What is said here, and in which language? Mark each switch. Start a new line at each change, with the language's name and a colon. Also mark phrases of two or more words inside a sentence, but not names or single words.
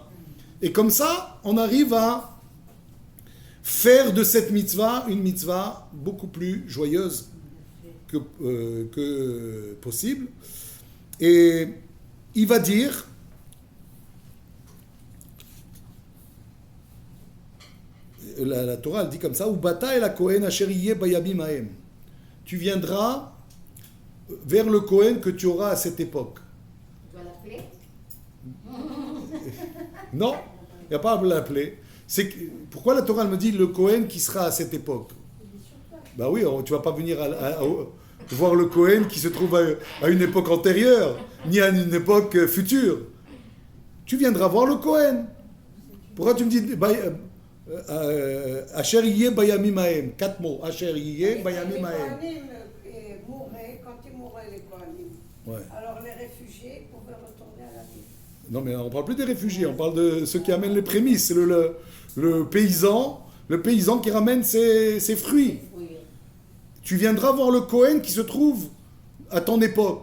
French: Et comme ça, on arrive à faire de cette mitzvah une mitzvah beaucoup plus joyeuse que possible. Et il va dire, la Torah elle dit comme ça,
Hebrew: ובאת אל הכהן אשר יהיה בימים ההם.
French: Tu viendras vers le Kohen que tu auras à cette époque. Tu dois l'appeler? Non, il n'y a pas à l'appeler. Pourquoi la Torah elle me dit le Kohen qui sera à cette époque? Ben oui, tu ne vas pas venir voir le Kohen qui se trouve à une époque antérieure, ni à une époque future. Tu viendras voir le Kohen. Pourquoi tu me dis
Hebrew: אשר יהיה בימים ההם?
French: 4 mots.
Hebrew: אשר יהיה בימים ההם.
French: Les Kohanim mouraient, quand ils mouraient, les Kohanim. Ouais. Alors les réfugiés pouvaient retourner à la ville. Non, mais on ne parle plus des réfugiés, on parle de ceux qui amènent les prémices. Le paysan qui ramène ses fruits. Oui. Tu viendras voir le Kohen qui se trouve à ton époque.